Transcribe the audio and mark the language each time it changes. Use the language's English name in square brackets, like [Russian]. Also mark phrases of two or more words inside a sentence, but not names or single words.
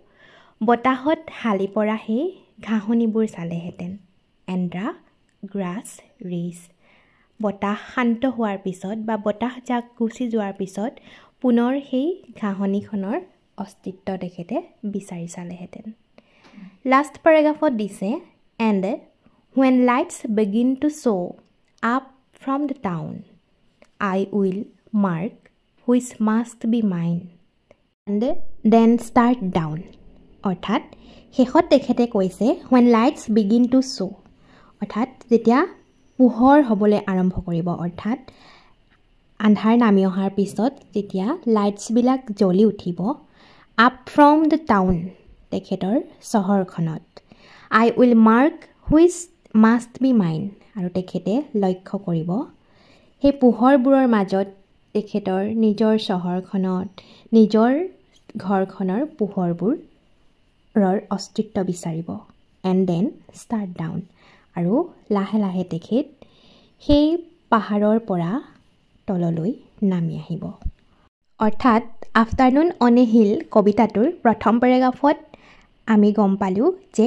[Assamese] বতাহত হালি পৰা সেই ঘাঁহনিবোৰ চালেহেঁতেন [English] and the grass rise [Assamese] বতাহ শান্ত হোৱাৰ পিছত বা বতাহ জাক গুচি যোৱাৰ পিছত পুনৰ সেই ঘাঁহনিখনৰ অস্তিত্ব তেখেতে বিচাৰি চালেহেঁতেন লাষ্ট পেৰাগ্ৰাফত দিছে এণ্ড [English] when lights begin to show up from the town I will mark which must be mine and then start down [Assamese] অৰ্থাৎ শেষত তেখেতে কৈছে [English] when lights begin to show [Assamese] অৰ্থাৎ যেতিয়া পোহৰ হ'বলৈ আৰম্ভ কৰিব অৰ্থাৎ আন্ধাৰ নামি অহাৰ পিছত যেতিয়া লাইটছবিলাক জ্বলি উঠিব [English] up from the town [Assamese] তেখেতৰ চহৰখনত [English] I will mark which must be mine [Assamese] আৰু তেখেতে লক্ষ্য কৰিব সেই পোহৰবোৰৰ মাজত তেখেতৰ নিজৰ চহৰখনত নিজৰ ঘৰখনৰ পোহৰবোৰৰ অস্তিত্ব বিচাৰিব [English] and then start down [Assamese] আৰু লাহে লাহে তেখেত সেই পাহাৰৰ পৰা তললৈ নামি আহিব অৰ্থাৎ আফটাৰনুন অন এ হিল কবিতাটোৰ প্ৰথম পেৰাগ্ৰাফত আমি গম পালোঁ যে